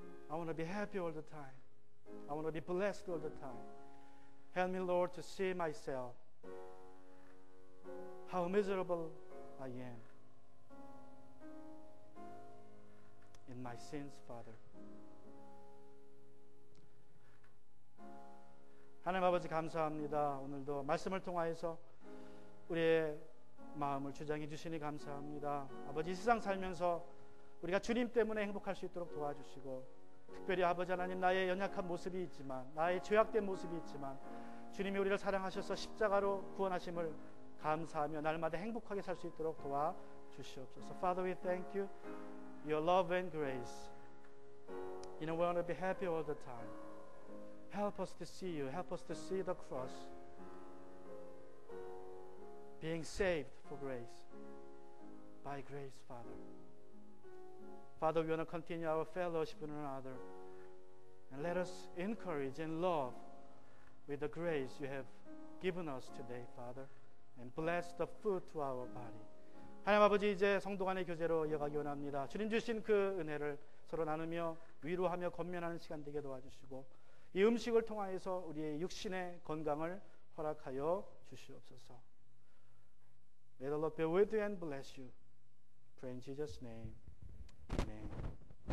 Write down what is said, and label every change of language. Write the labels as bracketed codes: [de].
[en] I want to be happy all the time. I want to be blessed all the time. Help me, Lord, to see myself, how miserable I am in my sins, Father. [ko] 하나님 아버지 감사합니다. 오늘도 말씀을 통하여서 우리의 마음을 주장해 주시니 감사합니다. 아버지, 이 세상 살면서 우리가 주님 때문에 행복할 수 있도록 도와주시고, 특별히 아버지 하나님, 나의 연약한 모습이 있지만, 나의 죄악된 모습이 있지만 주님이 우리를 사랑하셔서 십자가로 구원하심을 감사하며 날마다 행복하게 살 수 있도록 도와주시옵소서. [en] Father, we thank you, your love and grace. We want to be happy all the time. Help us to see you. Help us to see the cross. Being saved for grace. By grace, Father. Father, we want to continue our fellowship with one another. And let us encourage and love with the grace you have given us today, Father. And bless the food to our body. [ko] 하나님 아버지, 이제 성도 간의 교제로 이어가기 원합니다. 주님 주신 그 은혜를 서로 나누며 위로하며 권면하는 시간 되게 도와주시고, 이 음식을 통하여서 우리의 육신의 건강을 허락하여 주시옵소서. [en] May the Lord be with you and bless you. Pray in Jesus' name. Amen.